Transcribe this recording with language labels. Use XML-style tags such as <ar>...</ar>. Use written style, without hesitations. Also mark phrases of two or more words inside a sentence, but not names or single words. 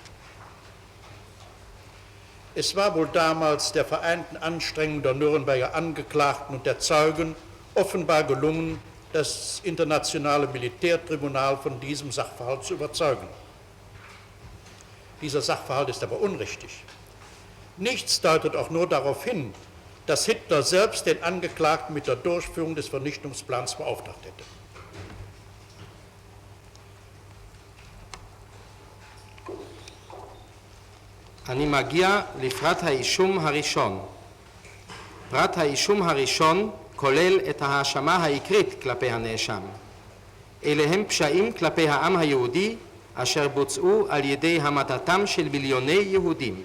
<de>Es war wohl damals der vereinten Anstrengungen der Nürnberger Angeklagten und der Zeugen offenbar gelungen, das internationale Militärtribunal von diesem Sachverhalt zu überzeugen. Dieser Sachverhalt ist aber unrichtig. Nichts deutet auch nur darauf hin, dass Hitler selbst den Angeklagten mit der Durchführung des Vernichtungsplans beauftragt hätte.</de> <he>אני מגיע לפרט האישום הראשון. פרט האישום הראשון כולל את ההאשמה העיקרית כלפי הנאשם. אלה הם פשעים כלפי העם היהודי אשר בוצעו על ידי המתתם של מיליוני יהודים.</he>